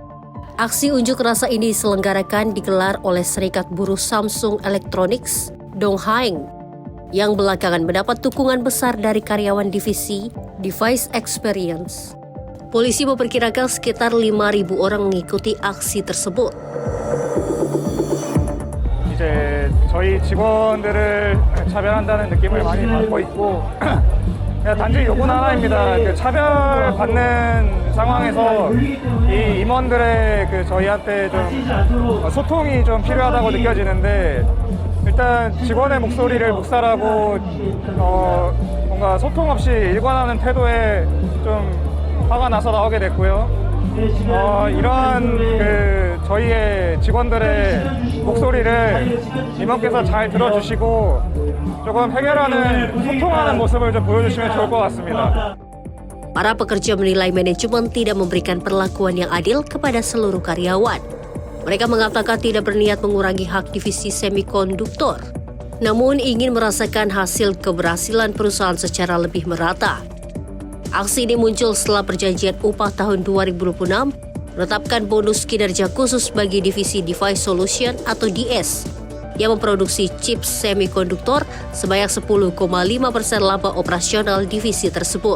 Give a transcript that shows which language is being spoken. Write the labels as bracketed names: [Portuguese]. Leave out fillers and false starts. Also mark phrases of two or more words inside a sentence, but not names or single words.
[Indonesian] Aksi unjuk rasa ini digelar oleh Serikat Buruh Samsung Electronics, Donghaeng, yang belakangan mendapat dukungan besar dari karyawan divisi Device Experience. Polisi memperkirakan sekitar 5.000 orang mengikuti aksi tersebut. [Korean] 이제 저희 직원들을 차별한다는 느낌을 많이 받고 있고 단지 요구는 하나입니다. 차별받는 상황에서 이 임원들의 저희한테 좀 소통이 좀 필요하다고 느껴지는데 일단 직원의 목소리를 묵살하고 뭔가 소통 없이 일관하는 태도에 좀 화가 나서 나오게 됐고요. 이러한 저희의 직원들의 목소리를 임원께서 잘 들어주시고 조금 해결하는, 소통하는 모습을 좀 보여주시면 좋을 것 같습니다. [Indonesian] Para pekerja menilai manajemen tidak memberikan perlakuan yang adil kepada seluruh karyawan. Mereka mengatakan tidak berniat mengurangi hak divisi semikonduktor, namun ingin merasakan hasil keberhasilan perusahaan secara lebih merata. Aksi ini muncul setelah perjanjian upah tahun 2026 menetapkan bonus kinerja khusus bagi divisi Device Solution atau DS yang memproduksi chip semikonduktor sebanyak 10,5% laba operasional divisi tersebut.